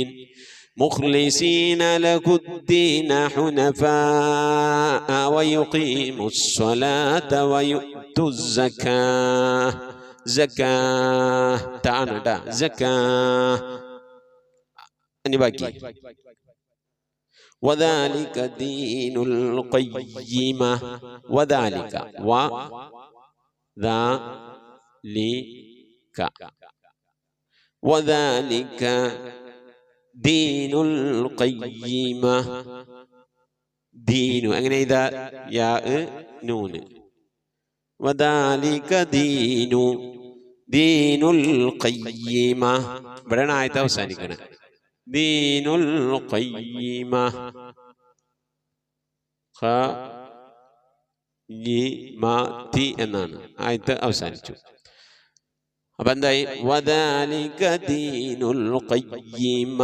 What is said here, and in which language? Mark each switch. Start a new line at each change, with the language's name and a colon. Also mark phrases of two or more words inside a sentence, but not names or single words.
Arabic: مخلصين له الدين حنفاء ويقيموا الصلاة ويؤتوا الزكاة.
Malayalam: സകാത്ത് ആണ് ട്ടാ. സകാത്ത് ഇനി ബാക്കി
Arabic: وذلك دين القيمة. وذلك وذلك دين القيمة.
Malayalam: دين അങ്ങനെ ഇതാ യാ നൂൻ.
Arabic: وذلك دين القيمة.
Malayalam: ഇവിടെയാണ് ആയത്ത് അവസാനിക്കുന്നത്.
Arabic: دين القيمة.
Malayalam: ഖലിമതി എന്നാണ് ആയത്ത് അവസാനിച്ചു. അപ്പൊ എന്തായി?
Arabic: وذلك دين القيمة.